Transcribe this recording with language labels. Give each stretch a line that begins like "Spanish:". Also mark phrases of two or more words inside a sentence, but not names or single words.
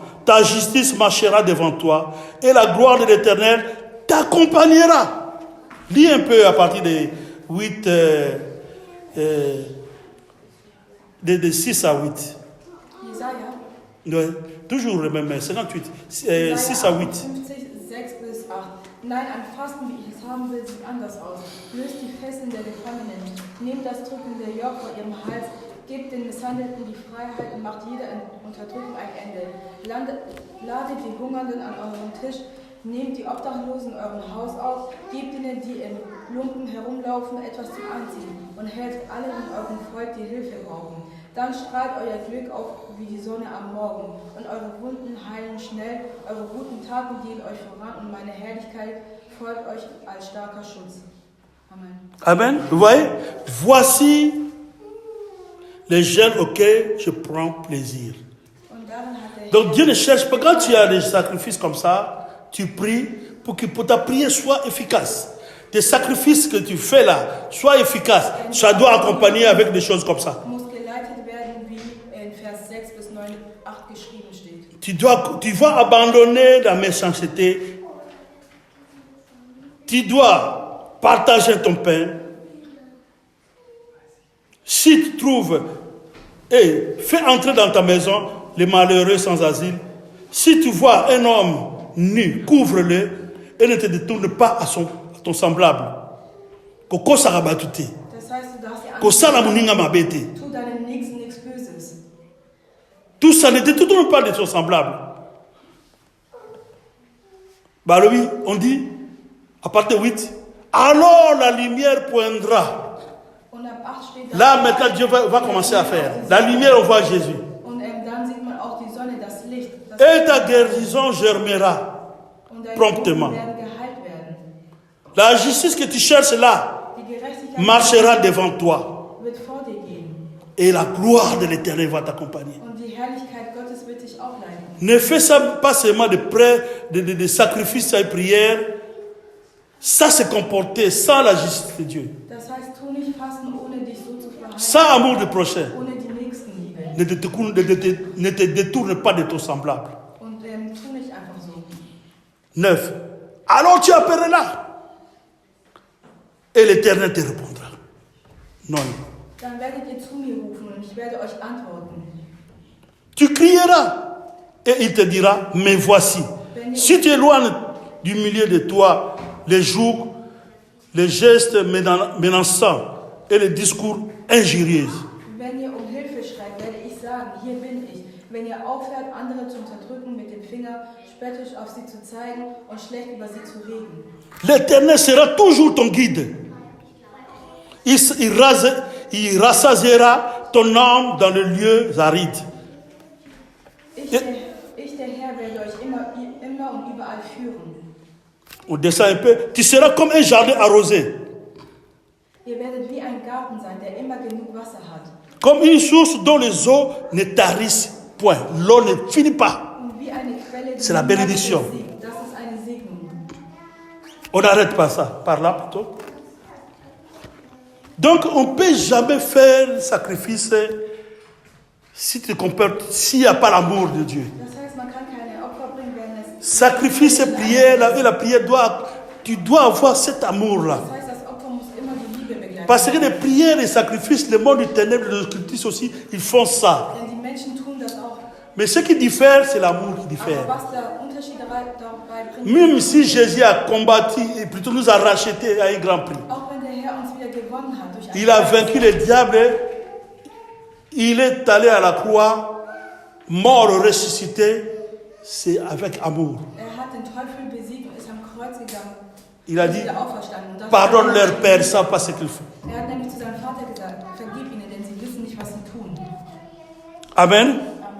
French: Ta justice marchera devant toi, et la gloire de l'Éternel t'accompagnera. Lis un peu à partir de 8, de 6 à 8.
German: Jesaja.
French: Ouais, toujours le même, 58, 6
German: Jesaja
French: à 8.
German: 58, 6 bis 8. Nein, ein Fasten, wie ich es haben will, sieht anders aus. Löst die Fesseln der Gefangenen. Nehmt das drückende Joch vor ihrem Hals. Gebt den Misshandelten die Freiheit und macht jeder Unterdrückung ein Ende. Ladet die Hungernden an euren Tisch. Nehmt die Obdachlosen in eurem Haus auf. Gebt ihnen, die im Lumpen herumlaufen, etwas zum Anziehen. Und helft allen in eurem Volk, die Hilfe brauchen. Dann strahlt euer Glück auf wie die Sonne am Morgen. Und eure Wunden heilen schnell. Eure guten Taten gehen euch voran. Und meine Herrlichkeit folgt euch als starker Schutz. Amen. Amen.
French: Vous voyez, voici les jeunes auxquels je prends plaisir.
German: Und darin hat der
French: Donc Dieu ne cherche pas, quand tu as des sacrifices comme ça, tu pries pour que ta prière soit efficace. Tes sacrifices que tu fais là soient efficaces. Ça doit accompagner avec des choses comme ça.
German: muss geleitet werden, wie in Vers 6 bis 9, 8 geschrieben steht.
French: Tu vas abandonner la méchanceté. Tu dois partager ton pain. Si tu trouves et fais entrer dans ta maison les malheureux sans asile. Si tu vois un homme nu, couvre-le et ne te détourne pas à ton semblable.
Lingala: Koko sarabatute.
German: Das heißt, du darfst dir
Lingala: Kosala muninga mabete.
German: tu deinem Nächsten nichts Böses.
French: Tout ça ne te détourne pas de ton semblable. Bah oui, on dit, à partir de 8, alors la lumière poindra.
German: Und ab 8 steht
French: Là, maintenant, Dieu va commencer à faire. La lumière, on voit Jésus.
German: Und dann sieht man auch die Sonne, das Licht. Das
French: Et ta guérison germera
German: und deine
French: promptement.
German: Wunden werden geheilt werden.
French: La justice que tu cherches là
German: Die Gerechtigkeit
French: marchera devant toi.
German: wird vor dir gehen.
French: Et la gloire de l'Éternel va t'accompagner.
German: Und die Herrlichkeit Gottes wird dich auch leiten.
French: Ne fais ça pas seulement de sacrifices et prières. Ça, c'est comporter sans la justice de Dieu.
German: Das heißt, tu nicht fasten, ohne dich so zu verhalten,
French: Sans amour du prochain.
German: ohne die Nächstenliebe.
French: Ne te détourne pas de ton semblable.
German: Und tu nicht einfach so.
French: 9. Alors tu appelleras. Et l'Éternel te répondra.
German: 9. Dann werdet ihr zu mir rufen und ich werde euch antworten.
French: Tu crieras. et il te dira, mais voici. Si tu éloignes du milieu de toi les jours, les gestes menaçants et les discours injurieux.
German: Wenn ihr Hilfe schreit, werde ich sagen, hier bin ich. Wenn ihr aufhört, andere zu unterdrücken, mit dem Finger spöttisch auf sie zu zeigen und schlecht über sie zu reden.
French: L'Éternel sera toujours ton guide. Il rassasiera ton âme dans les lieux arides.
German: Ich, der Herr, werde euch immer und überall führen.
French: On descend un peu. Tu seras comme un jardin arrosé.
German: Ihr werdet wie ein Garten sein, der immer genug Wasser hat.
French: Comme une source dont les eaux ne tarissent point. L'eau ne finit pas.
German: Und wie eine Quelle, die
French: C'est la bénédiction.
German: Das ist eine Segnung.
French: On n'arrête pas ça. Par là plutôt. Donc on ne peut jamais faire le sacrifice si tu te comportes, s'il n'y a pas l'amour de Dieu.
German: Das heißt, man kann keine Opfer bringen, wenn es...
French: Sacrifice, prière, la prière tu dois avoir cet amour-là.
German: Das heißt, das Opfer muss immer die Liebe begleiten.
French: Parce que les prières, les sacrifices, le monde du ténèbre, le cultisme aussi, ils font ça.
German: Denn die Menschen tun das auch.
French: Mais ce qui diffère, c'est l'amour qui diffère.
German: Aber was der Unterschied dabei bringt,
French: Même si Jésus a combattu et plutôt nous a rachetés à un grand prix.
German: auch wenn der Herr uns wieder gewonnen hat durch
French: Il a vaincu le diable. Il est allé à la croix, mort, ressuscité. C'est avec amour.
German: hat den Teufel besiegt und ist am Kreuz gegangen.
French: Il a dit,
German: Wieder auferstanden. Und dafür
French: pardonne leur Père, ils ne savent pas ce qu'ils font.
German: Er hat nämlich zu seinem Vater gesagt, vergib ihnen, denn sie wissen nicht, was sie tun. Amen.